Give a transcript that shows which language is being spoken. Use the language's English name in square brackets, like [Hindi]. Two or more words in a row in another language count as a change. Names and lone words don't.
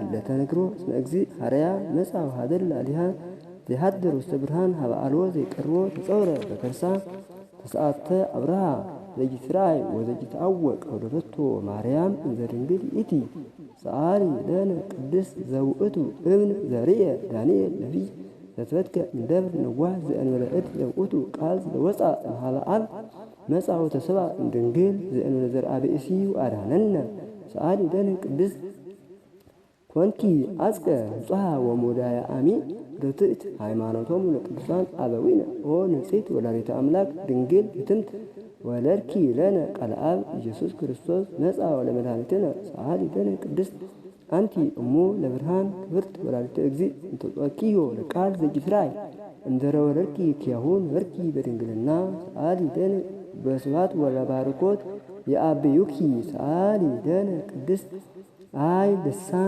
[Geez] ለተነግሮ እስመ እግዚእ ሐረያ መጻው ኀደረ ላዕሌሃ ዘይሐድር ውስተ ብርሃን ሀበ አልቦ ዘይቀርቦ ተጸውረ በከርሳ ተሰአተ አብርሃ ዘይትራእይ ወዘይትዐወቅ ወለደቶ ማርያም እንዘ ድንግል ይእቲ ሰአሊ ለነ ቅድስት ዘውእቱ እብን ዘርኤ ዳንኤል ነቢይ ዘትበትከ እምደብር ነዋሕ ዘእንበለ እድ ዘውእቱ ቃል ዘወፃ እምኀበ አብ መጻው ተሰብአ እምድንግል ዘእንበለ ዘርአ ብእሲ ወአድኀነነ ሰአሊ ለነ ቅድስት ኮንኪ አጽቀ ንጹሐ ወሞዳየ አሚን ርትዕት ሃይማኖቶሙ ለቅዱሳን አበዊነ ኦ ንጽሕት ወላዲተ አምላክ ድንግል ፍትምት ወለድኪ ለነ ቃለ አብ ኢየሱስ ክርስቶስ ነጻ ወለመድኃኒትነ ሰአሊ ለነ ቅድስት አንቲ እሙ ለብርሃን ክብርት ወላዲተ እግዚእ እንተ ጾርኪዮ ለቃል ዘይትራእይ እምድኅረ ወለድኪ ኪያሁ ነበርኪ በድንግልና ሰአሊ ለነ በስብሐት ወለባርኮት የአብዩኪ ሰአሊ ለነ ቅድስት አይ ልሳን